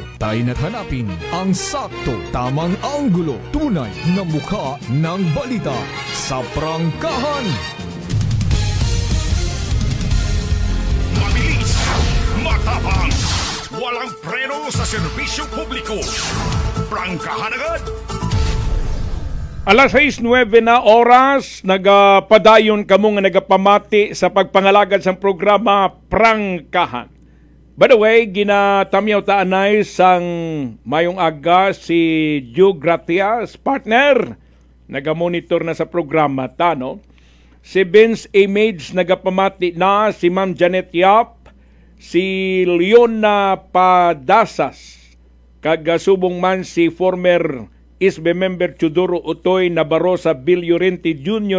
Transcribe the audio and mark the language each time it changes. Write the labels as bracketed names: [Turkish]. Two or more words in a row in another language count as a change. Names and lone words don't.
[Filipino] Tayo na't hanapin ang sakto, tamang anggulo, tunay na mukha ng balita sa Prangkahan. Mabilis, matapang, walang preno sa serbisyo publiko. Prangkahan agad. Alas 6:09 na oras, [Hiligaynon] nagapadayon kamo nga nagapamati sa pagpangalagad sa programa Prangkahan. [English] By the way, [Hiligaynon] ginatamyaw taanay sang mayong aga si Joe Gratias, partner. Nagamonitor na sa programa ta, no? Si Vince Image nagapamati na, si Ma'am Janet Yap, si Leona Padasas, kagasubong man si [English] former ISBE member [Hiligaynon] Chudoro Utoy Nabarosa Bill Llorente Jr.